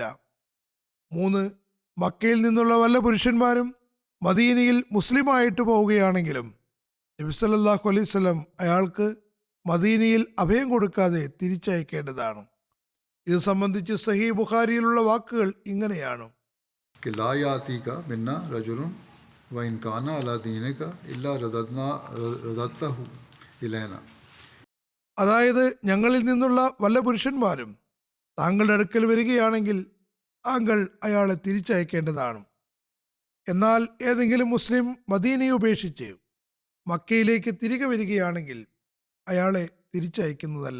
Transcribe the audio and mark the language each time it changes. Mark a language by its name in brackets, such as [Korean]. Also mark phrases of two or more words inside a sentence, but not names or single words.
[Malayalam] 3. മക്കയിൽ നിന്നുള്ള വല്ല പുരുഷന്മാരും മദീനയിൽ മുസ്ലിമായിട്ട് പോവുകയാണെങ്കിലും നബി [Arabic] صلى الله عليه وسلم [Malayalam] അയാൾക്ക് മദീനയിൽ അഭയം കൊടുക്കാതെ തിരിച്ചയക്കേണ്ടതാണ്. ഇത് സംബന്ധിച്ച് സഹീഹ് ബുഖാരിയിലുള്ള വാക്കുകൾ ഇങ്ങനെയാണ്: [Arabic] كي لا يأتيك منا رجل وإن كان على دينك إلا رددته إلينا. [Malayalam] അതായത്, ഞങ്ങളിൽ നിന്നുള്ള വല്ല പുരുഷന്മാരും താങ്കളുടെ അടുക്കൽ വരികയാണെങ്കിൽ താങ്കൾ അയാളെ തിരിച്ചയക്കേണ്ടതാണ്. എന്നാൽ ഏതെങ്കിലും മുസ്ലിം മദീനയെ ഉപേക്ഷിച്ച് മക്കയിലേക്ക് തിരികെ വരികയാണെങ്കിൽ അയാളെ തിരിച്ചയക്കുന്നതല്ല.